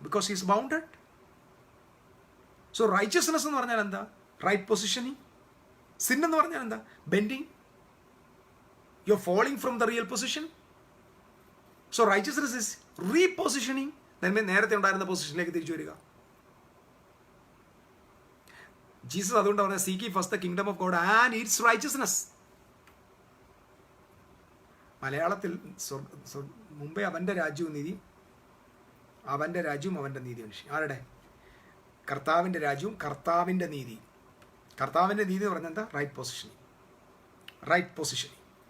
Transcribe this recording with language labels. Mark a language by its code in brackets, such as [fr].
[en] Because he's bounded. So righteousness [ml] എന്ന് പറഞ്ഞാൽ എന്താ? [en] Right positioning. Sin എന്ന് പറഞ്ഞാൽ എന്താ? Bending. You are falling from the real position. So righteousness is repositioning. [ml] നേരത്തെ ഉണ്ടായിരുന്ന പൊസിഷനിലേക്ക് തിരിച്ചു വരിക. ജീസസ് അതുകൊണ്ട് പറഞ്ഞ [en] Seek ye first the kingdom of God and its righteousness. [ml] മലയാളത്തിൽ മുമ്പേ അവൻ്റെ രാജ്യവും നീതി, അവൻ്റെ രാജ്യവും അവൻ്റെ നീതി മനുഷ്യ. ആരുടെ? കർത്താവിൻ്റെ രാജ്യവും കർത്താവിൻ്റെ നീതി. കർത്താവിൻ്റെ നീതി എന്ന് പറഞ്ഞാൽ എന്താ? Right positioning. Right positioning.